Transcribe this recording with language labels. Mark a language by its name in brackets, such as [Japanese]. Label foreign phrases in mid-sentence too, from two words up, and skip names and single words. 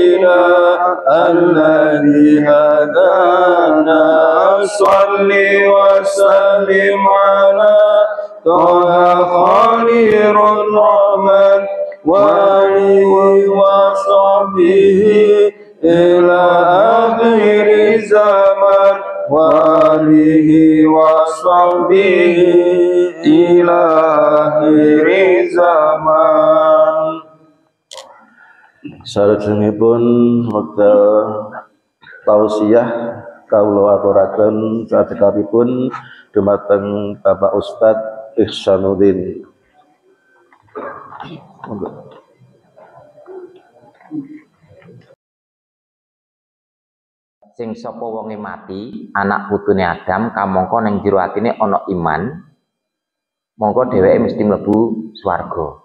[Arabic] الذي هدانا صل وسلم على طه خير الرحمن وآله وصحبه إلى آخر الزمان وآله وصحبه إلى آخر الزمان. [Javanese] Salajengipun wekdal tausiah kawula aturaken cekapipun dumateng Bapak Ustadz Ihsanuddin. Sing sapa wonge mati anak putune Adam kamangka ning jero atine ana iman, mongko dheweke mesti mlebu swarga.